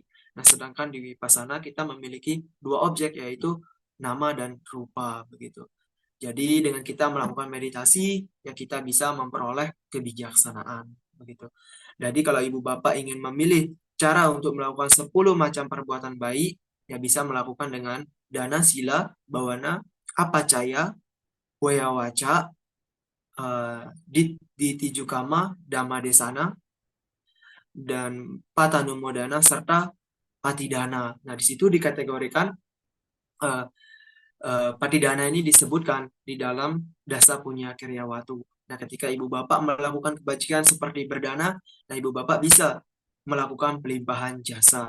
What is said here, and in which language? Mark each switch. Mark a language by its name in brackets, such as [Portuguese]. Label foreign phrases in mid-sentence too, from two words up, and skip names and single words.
[Indonesian] Nah, sedangkan di vipassana kita memiliki dua objek yaitu nama dan rupa begitu. Jadi dengan kita melakukan meditasi, ya kita bisa memperoleh kebijaksanaan begitu. Jadi kalau ibu bapak ingin memilih cara untuk melakukan 10 macam perbuatan baik, ya bisa melakukan dengan [Pali] dana, sila, bawana, apacaya, weyawaca, di tijukama, dhamma desana, [Indonesian] dan patanumodana serta patidana. Nah, di situ dikategorikan eh, patidana ini disebutkan di dalam [Pali] dasa punya kiryawatu. [Indonesian] Nah, ketika ibu bapak melakukan kebajikan seperti berdana, nah ibu bapak bisa melakukan pelimpahan jasa.